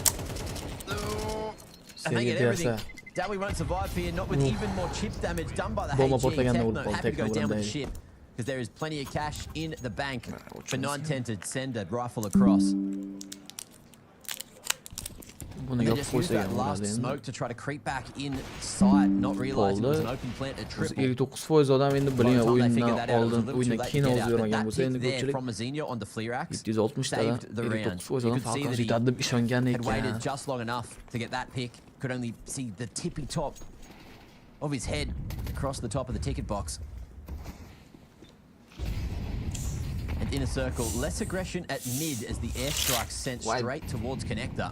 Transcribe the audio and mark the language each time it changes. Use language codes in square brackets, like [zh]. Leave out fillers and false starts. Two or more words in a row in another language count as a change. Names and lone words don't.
[en] And they get everything. Dowie won't survive here, not with even more chip damage done by the HG Techno. Happy to go down with the ship, because there is plenty of cash in the bank for 9-10 to send a rifle across. And they just use that last smoke to try to creep back inside, not realizing it was an open plant at triple. [uz] 59% odam endi bilgan o'yindan oldin o'yindan keyin o'zi yurmagan bo'lsa endi ko'pchilik [en] from Mzinho on the Fleerax 760 saved the round. You could see that [uz] yetadi deb ishongan [en] he had waited [uz] ekan. [en] just long enough to get that pick. Could only see the tippy top of his head across the top of the ticket box. And Inner Circle, less aggression at mid as the airstrike sent straight towards connector.